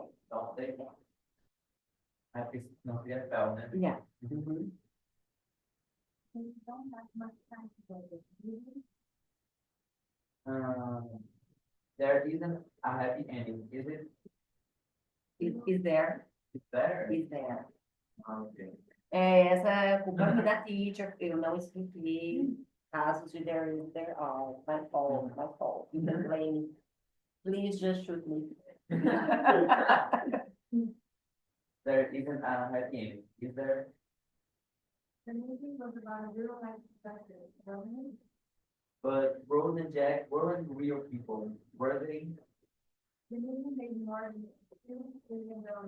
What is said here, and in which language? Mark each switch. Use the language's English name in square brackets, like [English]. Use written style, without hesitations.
[English] Don't they? I think [Portuguese] não seria fel, né? [English] Yeah. Mhm. They don't have much time together. Really? There isn't a happy ending, is it? Is there? Is there? Is there? Okay. [Portuguese] Essa é culpa da teacher, eu não expliquei casos de there are, [English] my fault, you can blame me. Please just shoot me. There isn't a happy ending, is there? The movie was about a real life perspective, wasn't it? But Rose and Jack weren't real people, were they? The movie made more than $2 billion.